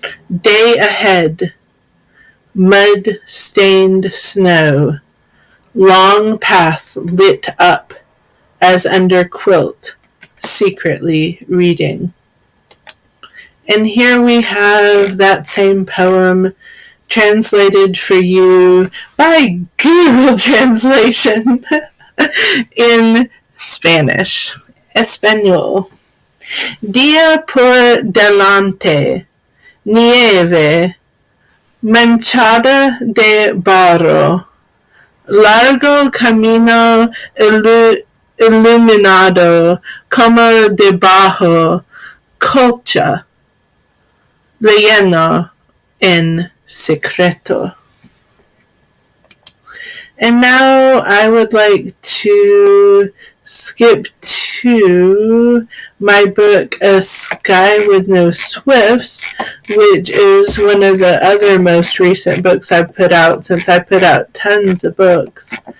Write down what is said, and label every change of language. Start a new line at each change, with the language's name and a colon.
English: Day ahead. Mud-stained snow, long path lit up as under quilt, secretly reading. And here we have that same poem translated for you by Google Translation in Spanish, Español.
Spanish: Día por delante, nieve, manchada de barro, largo camino iluminado como debajo colcha, leyendo en secreto.
English: And now I would like to skip to my book, A Sky with No Swifts, which is one of the other most recent books I've put out since I put out tons of books.